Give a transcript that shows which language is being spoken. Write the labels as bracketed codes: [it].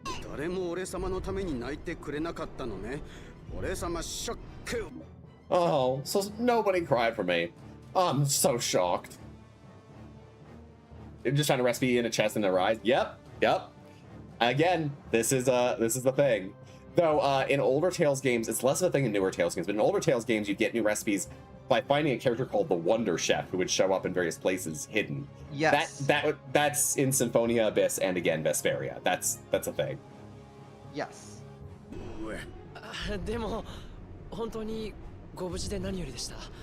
[ja] 誰も俺様のために泣いてくれなかったのね俺様ショック [en] Oh, so nobody cried for me. I'm so shocked. You're just trying to recipe in a chest and a rise. Yep. Again, this is the thing. Though in older Tales games, it's less of a thing in newer Tales games, but in older Tales games, you get new recipes by finding a character called the Wonder Chef who would show up in various places hidden. Yes. That's in Symphonia Abyss and again Vesperia. That's a thing. Yes. [ja] でも本当にご無事で何よりでした。